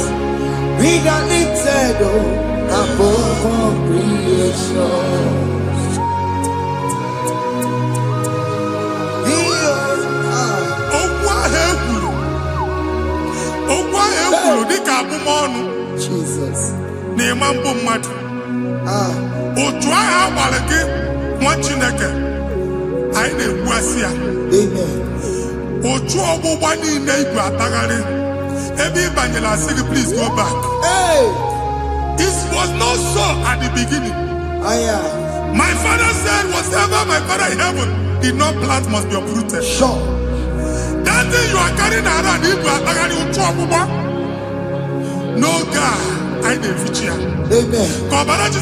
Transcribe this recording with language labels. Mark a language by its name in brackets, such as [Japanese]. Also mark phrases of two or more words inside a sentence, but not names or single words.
[English] We got lifted above all creation. Jesus. [Igbo] Otu agha agbara gị nwa Chineke anyị na-egbu asị ya. [English] Amen. [Igbo] Otu ọgbụgba niile igwe atagharị ebe ị banyere asị gị [English] please go back. Hey. It was not so at the beginning. My father said whatever my father in heaven did not plant must be uprooted. Sure. That thing you are carrying around [Igbo] igwe atagharị otu ọgbụgba. [English] No God. Amen. Amen.